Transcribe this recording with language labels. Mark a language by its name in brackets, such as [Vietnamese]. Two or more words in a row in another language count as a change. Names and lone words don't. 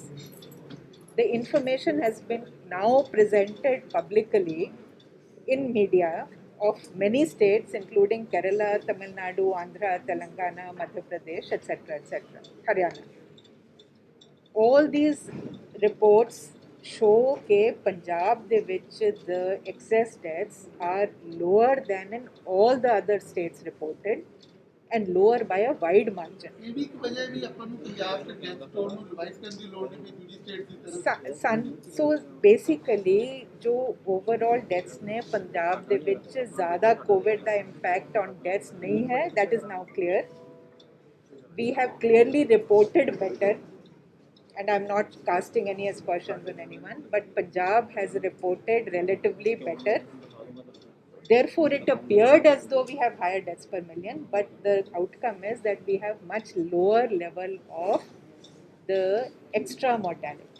[English] The information has been now presented publicly in media of many states, including Kerala, Tamil Nadu, Andhra, Telangana, Madhya Pradesh, etc., Haryana. All these reports show that Punjab de which the excess deaths are lower than in all the other states reported and lower by a wide margin. [Punjabi] ਇਹ ਵੀ ਇੱਕ ਵਜ੍ਹਾ ਵੀ ਆਪਾਂ ਨੂੰ ਪੰਜਾਬ ਦੇ ਡੈਥ ਟੋਲ ਨੂੰ ਰਿਵਾਈਜ਼ ਕਰਨ ਦੀ ਲੋੜ ਨਹੀਂ ਪਈ ਦੂਜੀ ਸਟੇਟ ਦੀ ਤਰ੍ਹਾਂ [English] So basically [Punjabi] जो [English] overall deaths [Punjabi] ਨੇ ਪੰਜਾਬ ਦੇ ਵਿੱਚ ज़्यादा COVID ਦਾ [English] impact on deaths [Punjabi] ਨਹੀਂ ਹੈ, [English] that is now clear. We have clearly reported better, and I'm not casting any aspersions on anyone, but Punjab has reported relatively better. Therefore, it appeared as though we have higher deaths per million, but the outcome is that we have much lower level of the extra mortality.